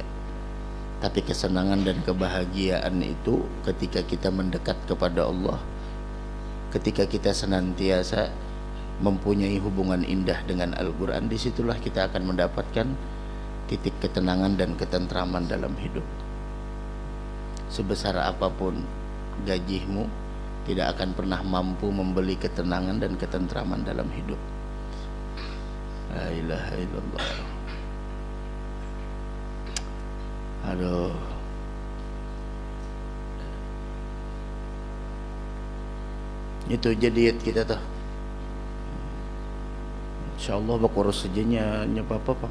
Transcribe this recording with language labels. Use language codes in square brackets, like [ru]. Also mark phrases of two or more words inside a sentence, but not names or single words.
[id] Tapi kesenangan dan kebahagiaan itu ketika kita mendekat kepada Allah, ketika kita senantiasa mempunyai hubungan indah dengan Al-Quran, disitulah kita akan mendapatkan titik ketenangan dan ketentraman dalam hidup. Sebesar apapun gajimu, tidak akan pernah mampu membeli ketenangan dan ketentraman dalam hidup. [ar] لا إله إلا الله. [id] Aduh. Itu jadi kita tuh. [bjn] Insyaallah bakurus sejanya nyapa apa.